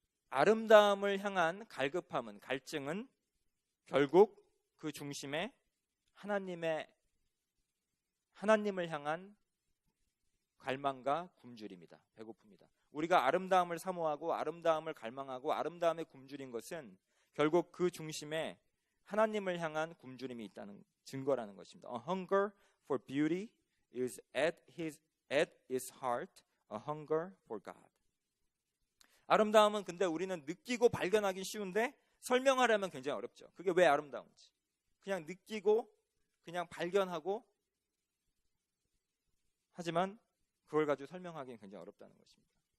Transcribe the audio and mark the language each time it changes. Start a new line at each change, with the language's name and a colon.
Korean: 아름다움을 향한 갈급함은, 갈증은 결국 그 중심에 하나님을 향한 갈망과 굶주림이다. 배고픔이다. 우리가 아름다움을 사모하고 아름다움을 갈망하고 아름다움에 굶주린 것은 결국 그 중심에 하나님을 향한 굶주림이 있다는 증거라는 것입니다.
English: A hunger for beauty is at its heart a hunger for God.
Korean: 아름다움은 근데 우리는 느끼고 발견하기 쉬운데 설명하려면 굉장히 어렵죠. 그게 왜 아름다운지. 그냥 느끼고 그냥 발견하고 하지만 그걸 가지고 설명하기는 굉장히 어렵다는 것입니다.